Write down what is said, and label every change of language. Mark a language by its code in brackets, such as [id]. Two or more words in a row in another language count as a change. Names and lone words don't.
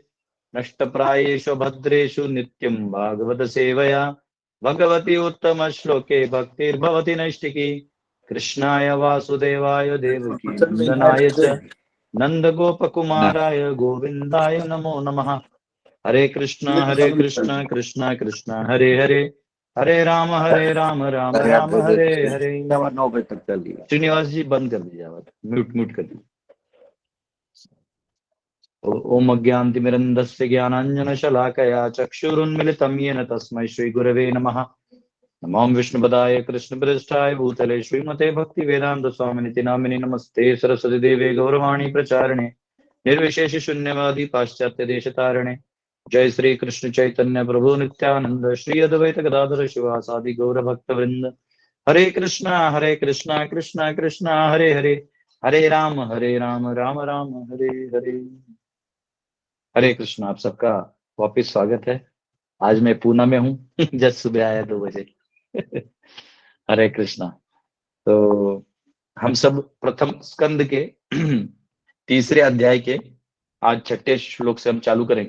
[sa] नष्टप्रायेषु भद्रेषु नित्यं भागवत सेवया भगवती उत्तम श्लोके भक्तिर्भवति नैष्टिकी। कृष्णाय वासुदेवाय देवकी नंदनाय च नंदगोपकुमाराय गोविंदाय नमो नमः। हरे कृष्णा कृष्णा कृष्णा हरे हरे, हरे राम राम राम हरे हरे। [hi] 9 बजे तक चलिए। श्रीनिवास जी बंद कर दीजिए आवाज, म्यूट कर दीजिए। [sa] ओम अज्ञानतिमिरन्धस्य ज्ञानाञ्जनशलाकया चक्षुरुन्मिलितं येन तस्मै श्रीगुरवे नमः। नमो विष्णुपदाय कृष्णप्रेष्ठाय भूतले श्रीमते भक्तिवेदान्त स्वामिनिति नामिने नमस्ते सरस्वती देवे गौरवाणी प्रचारिणे निर्विशेष शून्यवादी पाश्चात्य देशतारिणे। जय श्री कृष्ण चैतन्य प्रभु नित्यानंद श्री अद्वैत गदाधर शिवासादि गौर भक्त वृंद। हरे कृष्णा कृष्णा कृष्णा हरे हरे, हरे राम राम राम हरे हरे। हरे कृष्ण, [hi] आप सबका वापिस स्वागत है। आज मैं पूना में हूँ जस्ट सुबह आया 2 बजे। हरे कृष्णा। तो हम सब प्रथम स्कंद के 3रे अध्याय के आज 6ठे श्लोक से हम चालू करेंगे।